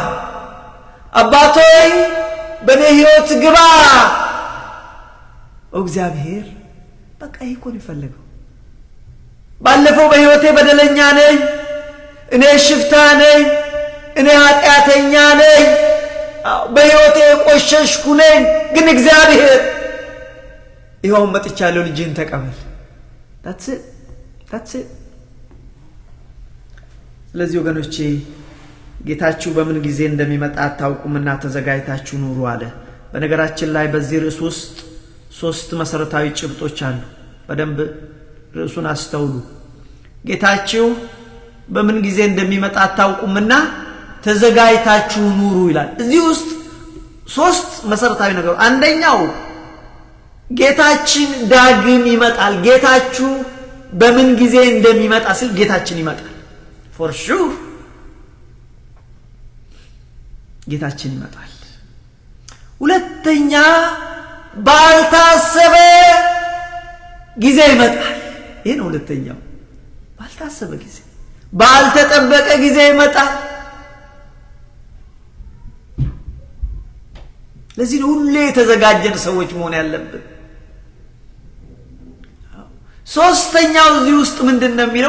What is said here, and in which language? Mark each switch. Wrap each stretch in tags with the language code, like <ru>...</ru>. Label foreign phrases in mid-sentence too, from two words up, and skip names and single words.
<am>አባቶይ በኔ ሕይወት ግባ። እግዚአብሔር በቃ ይኮን ይፈልገው። ባለፈው በሕይወቴ በደለኛ ነኝ፣ እኔ ሽፍታ ነኝ፣ እኔ ኃጢአተኛ ነኝ፣ በሕይወቴ ቆሸሽኩ ነኝ። ግን እግዚአብሔር ይኸው መጥቻለሁ፣ ልጅህን ተቀበል።</am> <en>that's it።</en> <am>ስለዚህ ወገኖቼ ጌታችሁ በምን ጊዜ እንደሚመጣ አታውቁምና ተዘጋጅታችሁ ኑሩ አለ። በነገራችን ላይ በዚህ ርዕስ ውስጥ 3 መሰረታዊ ጭብጦች አሉ። በደንብ ርዕሱን አስተውሉ። ጌታችሁ በምን ጊዜ እንደሚመጣ አታውቁምና ተዘጋጅታችሁ ኑሩ ይላል። እዚህ ውስጥ 3 መሰረታዊ ነገሮች። አንደኛው ጌታችን ዳግም ይመጣል። ጌታችሁ በምን ጊዜ እንደሚመጣ ሲል ጌታችን ይመጣል።</am> <en>for sure</en> <am>ጌታችን ይመጣል። ሁለተኛ ባልታሰበ ጊዜ ይመጣል። ይሄ ነው ሁለተኛው። ባልታሰበ ጊዜ፣ ባልተጠበቀ ጊዜ ይመጣል። ለዚህ ነው ሁሌ የተዘጋጀን ሰዎች መሆን ያለብን። ሶስተኛው እዚህ ውስጥ ምንድነው የሚለው?</am>